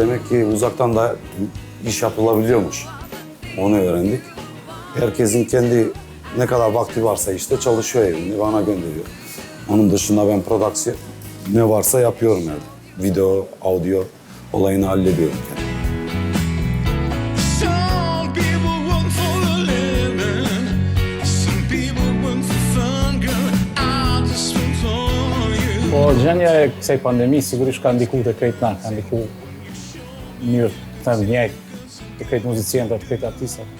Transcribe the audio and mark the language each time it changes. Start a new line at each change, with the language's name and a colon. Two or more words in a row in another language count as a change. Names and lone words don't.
Turkish: Demek ki uzaktan da iş yapılabiliyormuş. Onu öğrendik. Herkesin kendi ne kadar vakti varsa işte çalışıyor evinde, bana gönderiyor. Onun dışında ben prodüksiyon ne varsa yapıyorum yani. Video, audio olayını hallediyorum yani.
Albanian: Po gjendja e kësaj pandemi sigurisht ka ndikuar te krejt na, ka ndikuar në mënyrë të njëjtë te krejt muzicientë, te krejt artistët.